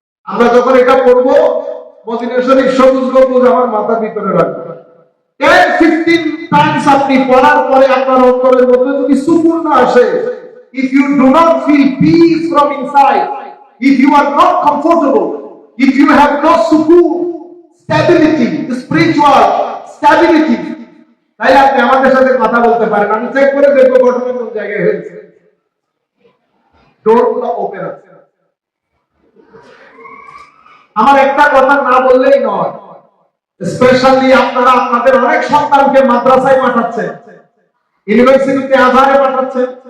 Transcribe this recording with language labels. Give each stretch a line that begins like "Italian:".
Bangla: আমরা যখন এটা পড়বো, মদিনা শরীফ সবুজ গম্বুজ আমার মাথার ভিতরে রাখবো। 10-15 টাইমস আপনি পড়ার পরে আপনার অন্তরের মধ্যে যদি সুকুন না আসে,
English: if you do not feel peace from inside, if you are not comfortable, if you have no সুকুন, stability, spiritual stability,
Bangla: তাহলে আপনি আমাদের সাথে কথা বলতে পারেন। আমি চেক করে দেখবো ঘটনা কোন জায়গায় হয়েছে। ডোরগুলো ওপেন আছে। আমার একটা কথা না বললেই নয়, স্পেশালি আপনারা আপনাদের অনেক সন্তানকে মাদ্রাসায় পাঠাচ্ছেন, ইউনিভার্সিটিতে, আজহারে পাঠাচ্ছেন।